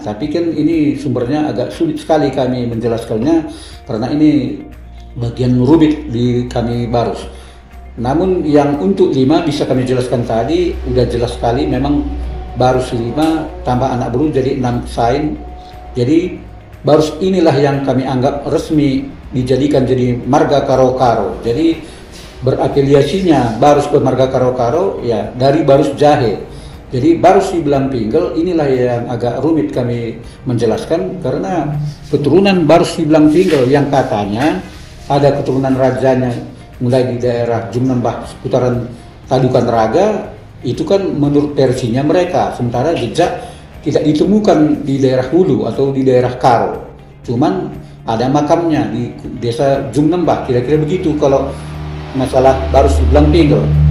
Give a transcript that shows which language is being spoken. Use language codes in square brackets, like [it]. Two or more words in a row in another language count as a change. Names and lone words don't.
[id] Tapi kan ini sumbernya agak sulit sekali kami menjelaskannya karena ini bagian rumit di kami Barus. Namun yang untuk 5 bisa kami jelaskan tadi udah jelas sekali, memang Barus 5 tambah anak baru jadi 6 kesain. Jadi Barus inilah yang kami anggap resmi dijadikan jadi marga Karo-Karo. Jadi berafiliasinya Barus ke marga Karo-Karo ya dari Barus Jahe. Jadi Barus Siblang Pinggel inilah yang agak rumit kami menjelaskan karena keturunan Barus Siblang Pinggel yang katanya ada keturunan rajanya mulai di daerah Jumnembah seputaran Tadukan Raga itu kan menurut versinya mereka, sementara jejak tidak ditemukan di daerah Hulu atau di daerah Karo, cuman ada makamnya di desa Jumnembah, kira-kira begitu kalau masalah Barus Siblang Pinggel.